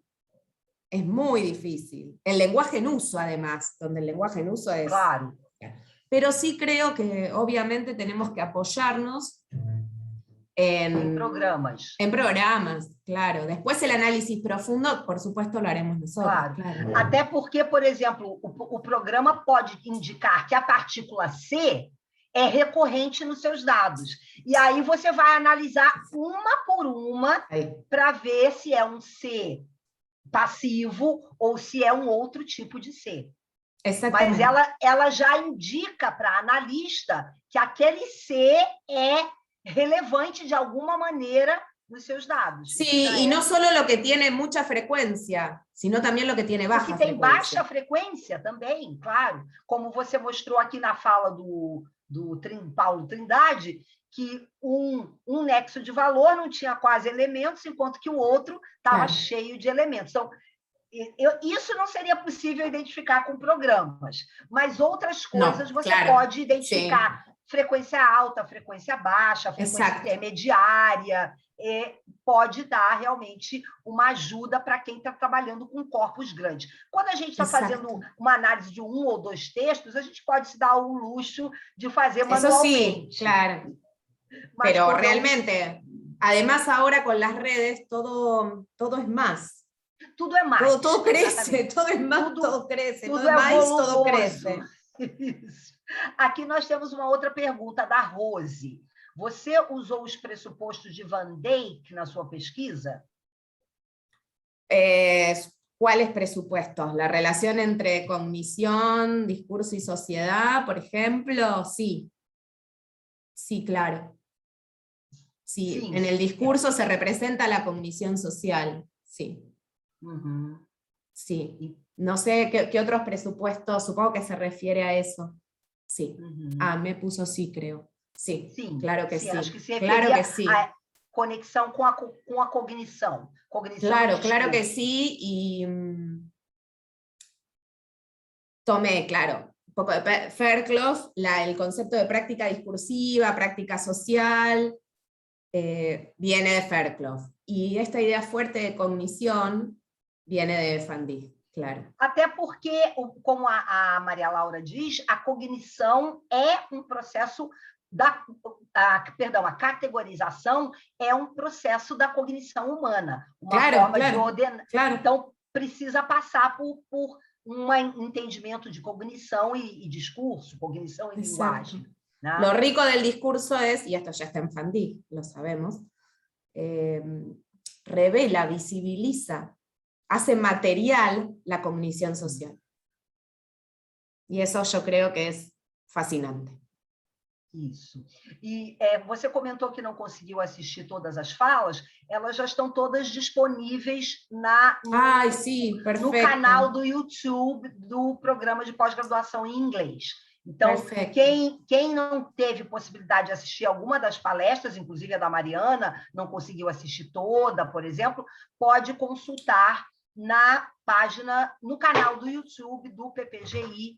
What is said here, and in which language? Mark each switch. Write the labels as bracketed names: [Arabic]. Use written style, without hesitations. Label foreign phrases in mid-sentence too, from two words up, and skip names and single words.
[Spanish] Es muy difícil. El lenguaje en uso, además, donde el lenguaje en uso es... Claro. Pero sí creo que obviamente tenemos que apoyarnos en programas. En programas, claro. Después el análisis profundo, por supuesto, lo haremos nosotros. Claro. [Portuguese] Até porque, por exemplo, o programa pode indicar que a partícula C é recorrente nos seus dados. E aí você vai analisar uma por uma para ver se é um C passivo ou se é um outro tipo de C. Mas ela já indica para a analista que aquele C é relevante de alguma maneira nos seus dados. [Spanish] Sí, y no solo lo que tiene mucha frecuencia, sino también lo que tiene baja frecuencia. [Portuguese] Tem baixa frequência também, claro. Como você mostrou aqui na fala do Paulo Trindade, que um nexo de valor não tinha quase elementos, enquanto que o outro estava cheio de elementos. Então, isso não seria possível identificar com programas, mas outras coisas você pode identificar. Sim. Frequência alta, frequência baixa, frequência intermediária, pode dar realmente uma ajuda para quem está trabalhando com corpos grandes. Quando a gente está fazendo uma análise de 1 ou 2 textos, a gente pode se dar o luxo de fazer manualmente. [Spanish] Sí, claro. Pero realmente, además ahora con las redes, todo es más. [Portuguese] Tudo é mais. [Spanish] Todo crece, todo es más, todo crece. [Portuguese] Tudo [Spanish] todo [Portuguese] é mais, volumoso. [Spanish] todo crece. [Portuguese] Isso. Aqui nós temos uma outra pergunta da Rose. Você usou os pressupostos de Van Dijk na sua pesquisa? [Spanish] ¿Cuáles presupuestos? ¿La relación entre cognición, discurso y sociedad, por ejemplo? Sí. Sí, claro. Sí, en el discurso se representa la cognición social. Sí. Sí. No sé qué otros presupuestos, supongo que se refiere a eso. Sí. Me puso sí, creo. Sí, claro que sí. [Portuguese] Acho que se [Spanish] claro que sí. [Portuguese] A conexão com a cognição. [Spanish] Claro que sí. Y tomé, claro, un poco de Fairclough, el concepto de práctica discursiva, práctica social, viene de Fairclough. Y esta idea fuerte de cognición viene de Van Dijk. Claro. [Portuguese] Até porque, como a Maria Laura diz, a cognição é um processo a categorização é um processo da cognição humana, uma forma de ordenar. Então, precisa passar por um entendimento de cognição e discurso, cognição e linguagem. [Spanish] ¿No? Lo rico del discurso es, y esto ya está en Van Dijk, lo sabemos, revela, visibiliza, hace material la cognición social. Y eso yo creo que es fascinante. [Portuguese] Isso. E você comentou que não conseguiu assistir todas as falas, elas já estão todas disponíveis no canal do YouTube do programa de pós-graduação em inglês. Então, quem não teve possibilidade de assistir alguma das palestras, inclusive a da Mariana, não conseguiu assistir toda, por exemplo, pode consultar na página, no canal do YouTube do PPGI.